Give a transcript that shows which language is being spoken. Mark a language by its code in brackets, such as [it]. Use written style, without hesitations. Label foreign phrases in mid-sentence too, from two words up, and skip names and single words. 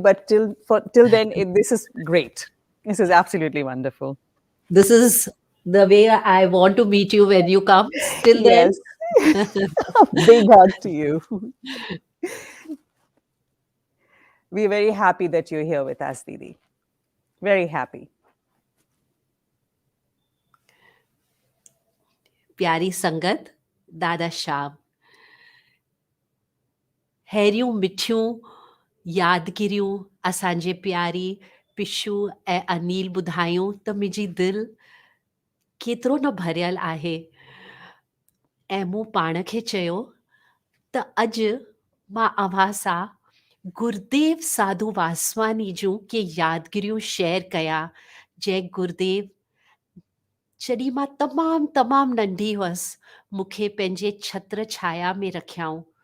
[en] But till then, this is great. This is absolutely wonderful. This is the way I want to meet you when you come. Till then, Big hug to you. We're very happy that you're here with us, Didi. Very happy. [sd] प्यारी संगत, दादा श्याम, हैरियूं मिठियूं यादगिरियूं असांजे प्यारी पिशू ऐं अनिल ॿुधायूं त मुंहिंजी दिलि केतिरो न भरियल आहे। ऐं मूं पाण खे चयो त अॼु मां अव्हां सां गुरुदेव साधू वासवानी जूं के यादगिरियूं शेयर कयां, जंहिं गुरुदेव जॾहिं मां तमामु नंढी हुअसि मूंखे पंहिंजे छत्र छाया में रखियाऊं।